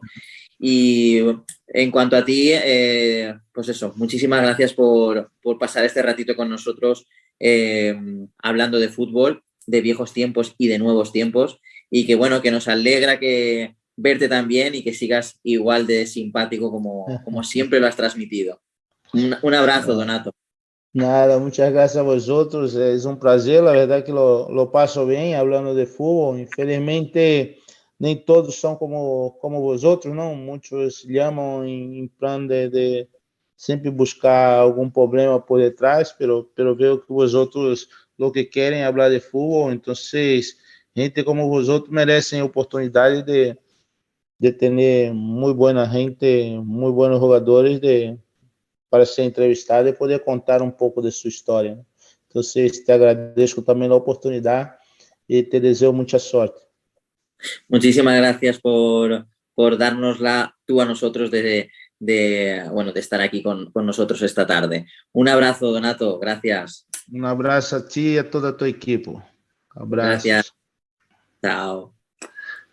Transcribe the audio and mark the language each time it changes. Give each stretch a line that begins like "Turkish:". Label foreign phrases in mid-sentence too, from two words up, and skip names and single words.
Spanish: Y en cuanto a ti, pues eso, muchísimas gracias por pasar este ratito con nosotros hablando de fútbol, de viejos tiempos y de nuevos tiempos. Y que bueno, que nos alegra verte también y que sigas igual de simpático como siempre lo has transmitido. Un abrazo, Donato. Nada, muchas gracias a vosotros. Es un placer, la verdad que lo paso bien hablando de fútbol.
Portuguese: Infelizmente, nem todos são como vosotros, não? Muitos chamam em plano de sempre buscar algum problema por detrás,
Spanish: pero veo que vosotros lo que
Portuguese: querem é falar de fútbol, então gente como vosotros merecem a oportunidade de ter muito boa gente, muito bons jogadores para ser entrevistado e poder contar um pouco de sua história. Então, te agradeço também a oportunidade e te desejo muita sorte.
Spanish: Muchísimas gracias por dárnosla tú a nosotros de estar aquí con nosotros esta tarde. Un abrazo, Donato. Gracias. Un abrazo a ti y a toda tu equipo.
Portuguese: Abraços.
Spanish: Gracias. Chao.